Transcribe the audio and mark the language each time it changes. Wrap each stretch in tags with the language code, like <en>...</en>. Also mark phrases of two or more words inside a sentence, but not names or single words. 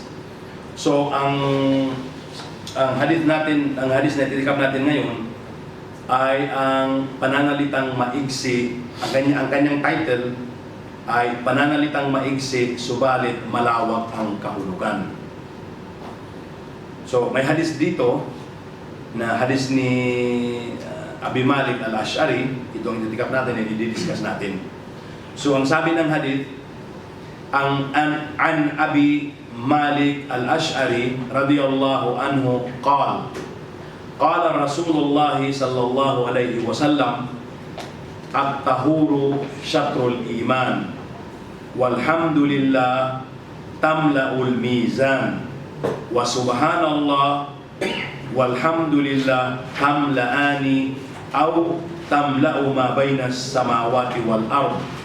<tl>So ang hadith na ititikap natin ngayon ay ang pananalitang maigsi. Ang kanyang title ay pananalitang maigsi subalit malawak ang kahulugan. So may hadith dito na hadith ni Abi Malik al-Ash'ari. Ito ang ititikap natin, i-discuss natin. So ang sabi ng hadith, an Abi Malik</tl> <ar>الأشعري رضي الله عنه قال رسول الله صلى الله عليه وسلم الطهور شطر الإيمان والحمد لله تملأ الميزان وسبحان الله والحمد لله تملآن أو تملأ ما بين السماوات والأرض</ar>